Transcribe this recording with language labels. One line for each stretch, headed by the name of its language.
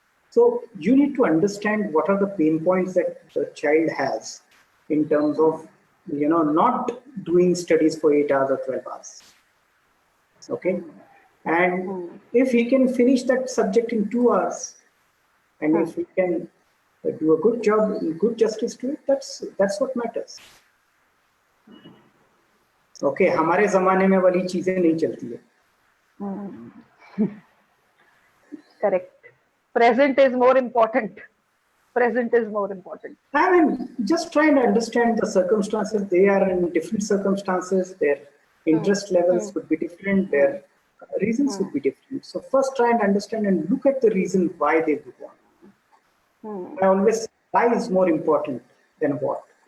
English: So you need to understand what are the pain points that the child has in terms of, not doing studies for 8 hours or 12 hours. Okay. And if he can finish that subject in 2 hours, and if he can do a good job, good justice to it, that's what matters.
Hindi: Okay, हमारे ज़माने में वाली चीजें नहीं चलती है.
English: Correct. Present is more important. Present is more important. I mean, just trying to understand the circumstances. They are in different circumstances. Their interest levels would be different. Their reasons would be different. So first try and understand and look at the reason why they would want. I always say why is more important than what.